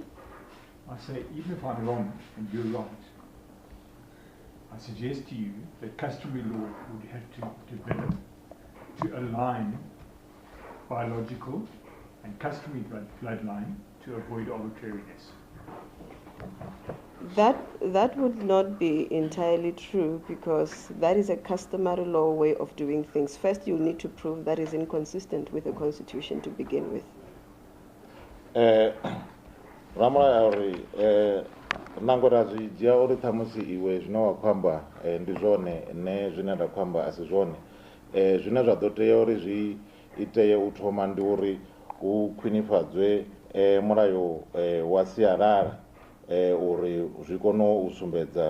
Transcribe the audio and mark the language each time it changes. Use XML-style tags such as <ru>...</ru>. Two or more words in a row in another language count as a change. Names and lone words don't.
<en>I say, even if I'm wrong and you're right, I suggest to you that customary law would have to develop to align biological and customary bloodline to avoid arbitrariness. That would not be entirely true because that is a customary law way of doing things. First, you need to prove that is inconsistent with the Constitution to begin with.</en> <ve>Ramulayo uri nango ra zwi dzhia uri ṱhamusi iwe zwine wa khou amba ndi zwone nṋe zwine nda khou amba a si zwone zwine zwa ḓo tea uri zwi itee u thoma ndi uri hu khwinifhadzwe mulayo wa sialala uri zwi kone u sumbedza</ve>